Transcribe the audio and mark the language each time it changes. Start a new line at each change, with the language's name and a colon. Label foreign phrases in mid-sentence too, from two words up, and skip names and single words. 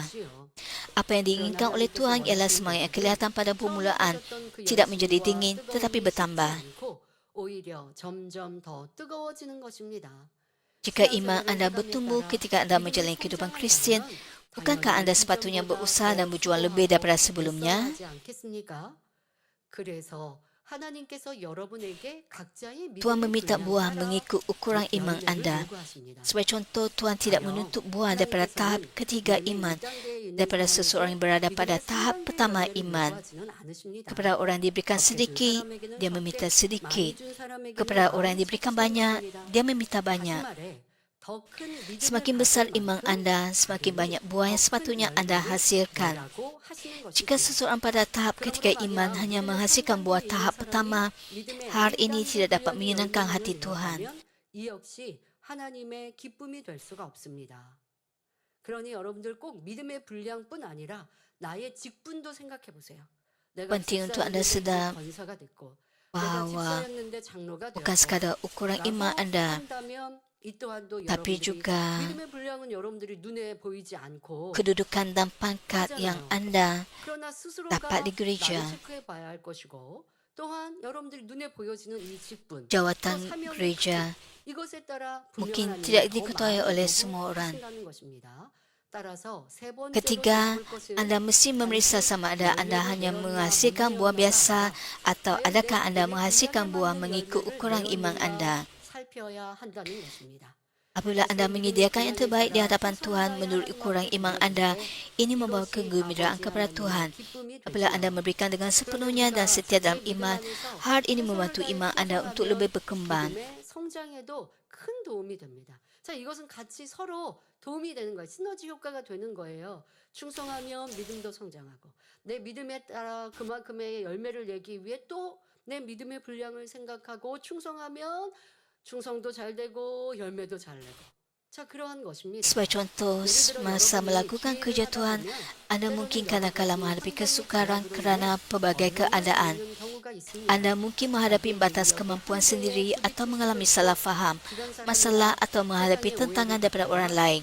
Malay: Apa yang diinginkan oleh Tuhan ialah semangat yang kelihatan pada permulaan, tidak menjadi dingin tetapi bertambah. Jika iman anda bertumbuh ketika anda menjalani kehidupan Kristian, bukankah anda sepatutnya berusaha dan berjuang lebih daripada sebelumnya?
Korean: 하나님께서 여러분에게 각자의
Malay: Tuhan
Korean: 믿음의
Malay: meminta
Korean: 분량
Malay: buah
Korean: 따라
Malay: mengikut ukuran
Korean: 그
Malay: iman
Korean: 열매를
Malay: anda.
Korean: 요구하십니다.
Malay: Sebagai contoh, Tuhan tidak menuntut buah daripada tahap ketiga iman, daripada seseorang yang berada pada tahap pertama iman. Kepada orang yang diberikan sedikit, dia meminta sedikit. Kepada orang yang diberikan banyak, dia meminta banyak. Semakin besar iman anda, semakin banyak buah yang sepatutnya anda hasilkan. Jika seseorang pada tahap ketiga iman hanya menghasilkan buah tahap pertama, hal ini tidak dapat menyenangkan hati Tuhan.
Korean: 이 역시 하나님의 기쁨이 될 수가 없습니다. 그러니 여러분들 꼭 믿음의 분량뿐 아니라 나의 직분도 생각해 보세요. 내가
Malay: Penting untuk anda
Korean: 집사였는데
Malay: sedar
Korean: 권사가 됐고, 내가
Malay: bahawa
Korean: 집사였는데 장로가
Malay: bukan
Korean: 되었고,
Malay: sekadar ukuran iman
Korean: 라고
Malay: anda,
Korean: 한다면 이 또한도
Malay: tapi
Korean: 여러분들이
Malay: juga
Korean: 믿음의 분량은 여러분들이 눈에 보이지 않고
Malay: kedudukan dan pangkat yang anda
Korean: 그러나 스스로가
Malay: dapat di gereja,
Korean: 나를 체크해 봐야 할 것이고 또한 여러분들이 눈에 보여지는 이 직분
Malay: jawatan
Korean: 또 사명의
Malay: gereja
Korean: 가치, 이것에 따라
Malay: mungkin
Korean: 분명한
Malay: tidak
Korean: 하나님이 더
Malay: diketahui
Korean: 많은
Malay: oleh
Korean: 요구를
Malay: semua orang.
Korean: 하신다는 것입니다. 따라서 세 번째로
Malay: Ketiga,
Korean: 잡을 것은
Malay: anda mesti memeriksa sama ada anda hanya menghasilkan buah biasa atau adakah anda menghasilkan buah mengikut ukuran iman anda.
Korean: 살펴야 한다는 것입니다.
Malay: Apabila anda menyediakan yang terbaik di hadapan Tuhan menurut ukuran iman anda, ini membawa kegembiraan kepada Tuhan. Apabila anda memberikan dengan sepenuhnya dan setia dalam iman, hal ini membantu iman anda untuk lebih berkembang.
Korean: 믿음의 성장에도 큰 도움이 됩니다. 자, 이것은 같이 서로 도움이 되는 거예요. 시너지 효과가 되는 거예요. 충성하면 믿음도 성장하고 내 믿음에 따라 그만큼의 열매를 내기 위해 또 내 믿음의 분량을 생각하고 충성하면 충성도 잘 되고 열매도 잘 내고. 자, 그러한 것입니다.
Malay: Sebagai contoh, semasa melakukan kerja Tuhan, anda mungkin kadang-kala menghadapi kesukaran kerana pelbagai keadaan. Anda mungkin menghadapi batas kemampuan sendiri atau mengalami salah faham, masalah atau menghadapi tentangan daripada orang lain.